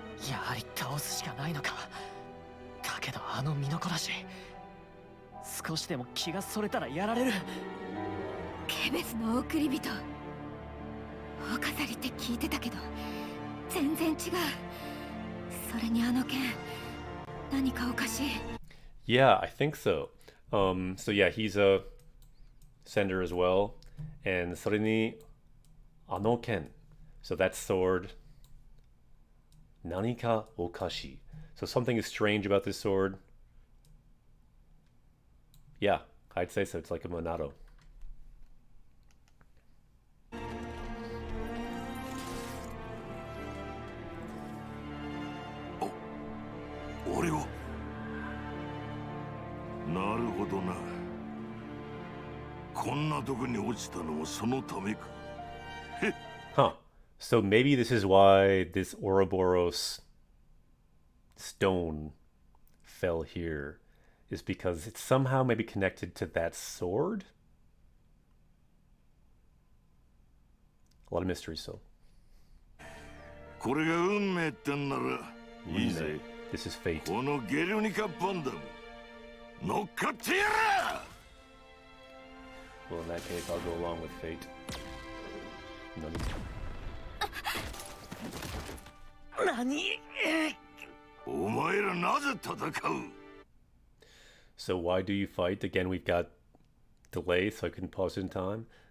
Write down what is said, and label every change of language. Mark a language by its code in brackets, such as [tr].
[ja] やはり倒すしかないのか。だけどあの身のこなし、少しでも気がそれたらやられる。ケベスの送り人、お飾りって聞いてたけど全然違う。それにあの剣、何かおかしい。 [en] Yeah, I think so. So yeah, he's a sender as well. And [ja] それにあの剣. [en] So that sword. [ja] 何かおかしい. [en] So something is strange about this sword. Yeah, I'd say so. It's like a Monado. [ja] 俺を。なるほどな。こんなとこに落ちたのもそのためか。 Huh. [en] So maybe this is why this Ouroboros stone fell here, is because it's somehow maybe connected to that sword? A lot of mystery still. [ja] これが運命ってんならいいぜ。 [en] This is fate. [ja] このゲルニカバンダム乗っかってやら [en] Well, in that case, I'll go along with fate. No. [ja] 何？お前らなぜ戦う [en] So why do you fight? Again, we've got delay, so I couldn't pause it in time.